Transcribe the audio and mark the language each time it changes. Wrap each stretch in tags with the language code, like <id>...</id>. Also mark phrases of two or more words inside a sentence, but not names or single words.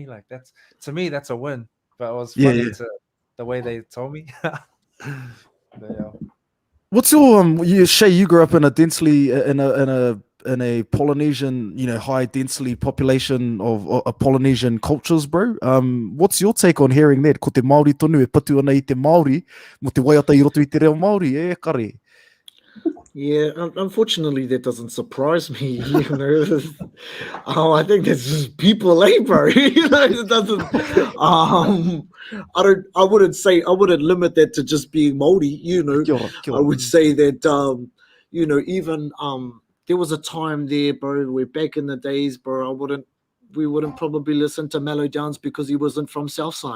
<en>Like, that's, to me, that's a win. But it was funny to the way they told me. But, yeah. What's your Chey? You grew up in a densely in a Polynesian, high densely population of Polynesian cultures, bro. What's your take on hearing that?</en> <mi>Ko te Māori tonu e patu ana I te Māori, mo te waiata I roto I te reo Māori, kare.</mi> <en>Yeah, unfortunately, that doesn't surprise me. I think that's just people, bro. It doesn't. I wouldn't limit that to just being Māori. I would say that even there was a time there, bro, where back in the days, bro, we wouldn't probably listen to Melodownz because he wasn't from Southside.</en>